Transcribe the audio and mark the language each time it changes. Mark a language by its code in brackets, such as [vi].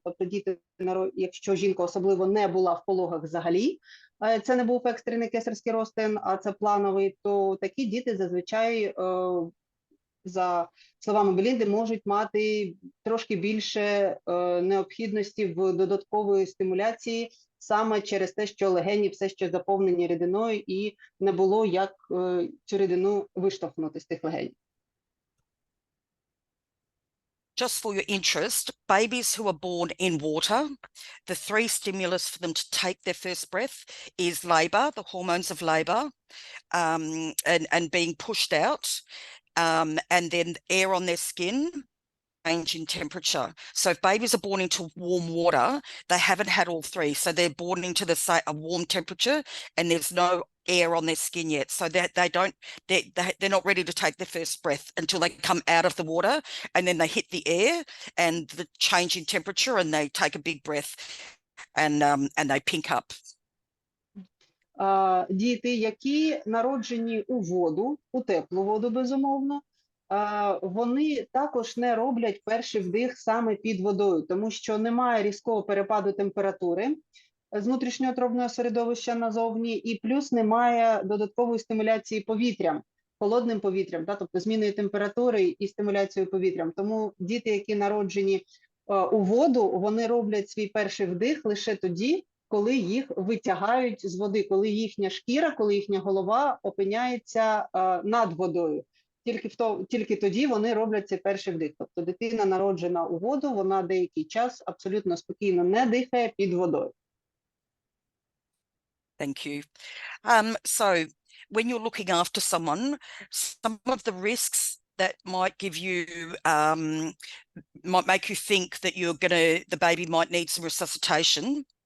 [uk] Тобто діти, якщо жінка особливо не була в пологах взагалі, це не був екстрений кесарський розтин, а це плановий, то такі діти зазвичай, за словами Белінди, можуть мати трошки більше необхідності в додаткової стимуляції саме через те, що легені все ще заповнені рідиною і не було як цю рідину виштовхнути з тих легенів. [en] Just for your interest, babies who are born in water, the three stimulus for them to take their first breath is labour, the hormones of labour, and being pushed out, and then air on their skin, change in temperature. So if babies are born into warm water, they haven't had all three. So they're born into a warm temperature and there's no air on their skin yet. So they're not ready to take their first breath until they come out of the water, and then they hit the air and the change in temperature and they take a big breath and they pink up. [uk] Діти, які народжені у воду, у теплу воду, безумовно, вони також не роблять перший вдих саме під водою, тому що немає різкого перепаду температури з внутрішньоутробного середовища назовні, і плюс немає додаткової стимуляції повітрям, холодним повітрям, тобто зміною температури і стимуляцією повітрям. Тому діти, які народжені у воду, вони роблять свій перший вдих лише тоді, коли їх витягають з води, коли їхня шкіра, коли їхня голова опиняється над водою. Тільки тоді вони роблять цей перший вдих. Тобто дитина, народжена у воду, вона деякий час абсолютно спокійно не дихає під водою. [en] Thank you. So when you're looking after someone, some of the risks that might give you, might make you think that the baby might need some resuscitation.